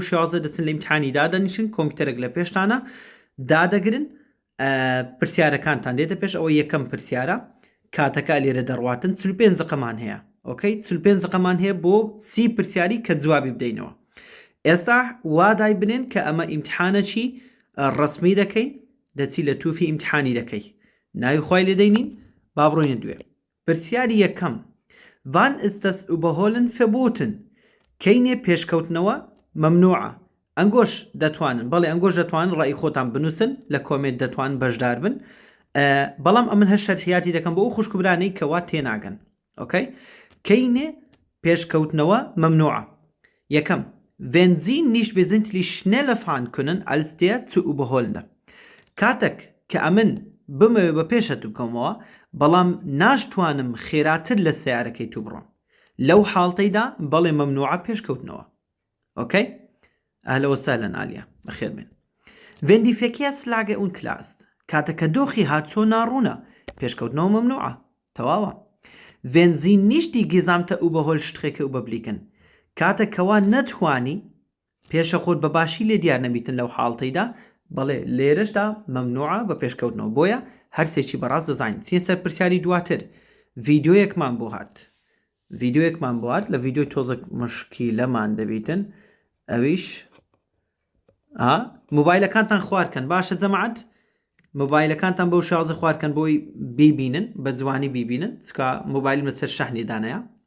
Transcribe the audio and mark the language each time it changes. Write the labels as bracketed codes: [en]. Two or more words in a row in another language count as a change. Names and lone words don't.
[ckb] شێوازە دەچن لە ئیمتحانی دادەنیشن کۆمپیوتەرێک لە پێشتانە دادەگرن پرسیارەکانتان دێتە پێش ئەوە یەکەم پرسیارە کاتەکە لێرە دەڕواتن 45 دقەمان هەیە ئۆکەی 45 دقەمان هەیە بۆ 30 پرسیاری کە جوابی بدەینەوە ئێستا وادای بنێن کە ئەمە ئیمتحانەکی ڕسمی دەکەین دەچی لە تووفی ئیمتحانی دەکەی ناوی خوای لێدەینین با بڕۆینە دوێ پرسیاری یەکەم [de] Wann ist das Überholen verboten? [ckb] کەینێ پێشکەوتنەوە مەمنوعە ئەنگۆش دەتوانن بەڵێ ئەنگۆش دەتوانن ڕای خۆتان بنووسن لە کۆمێت دەتوانن بەشدار بن بەڵام ئەمن هەر شەرحیاتی دەکەم بۆ ئەو خوشکبرانەی کەوا تێناگەن ئۆکەی کەینێ پێشکەوتنەوە مەمنوعە یەکەم [de] Wenn Sie nicht wesentlich schneller fahren können als der zu überholende [ckb] کاتێک کە ئەمن بمەوێ بە پێشەت بکەمەوە بەڵام ناشتوانم خێراتر لە سیارەکەی تو بڕۆم لەو حاڵتەیدا بەڵێ مەمنوعە پێشکەوتنەوە ئۆکەی [ar] ئەهلا وسهلا [ckb] ئالیا بەخێر بێن [de] Wenn die Verkehrslage unklar ist [ckb] کاتەکە دۆخی هاتچۆ ناڕوونە پێشکەوتنەوە مەمنوعە تەواوە [de] Wenn Sie nicht die gesamte Überholstrecke überblicken [ckb] کاتێکەوە نەتوانی پێشە خۆت بەباشی لێ دیار نەبیتن لەو حاڵتەیدا بەڵێ لێرەشدا مەمنوعە بە پێشکەوتنەوە بۆیە هەرسێکی بەڕاست دەزانین چین سەر پرسیاری دواتر ڤیدیۆیەکمان بۆ هات لە ڤیدیۆی تۆزە مشکیلەمان دەبیتن ئەویش مۆبایلەکانتان خوارکەن باشە جەماعەت مۆبایلەکانتان بەو شازە خوارکەن بۆی بیبینن بە جوانی بیبینن چکە مۆبایلم لەسەر شەحنی دانەیە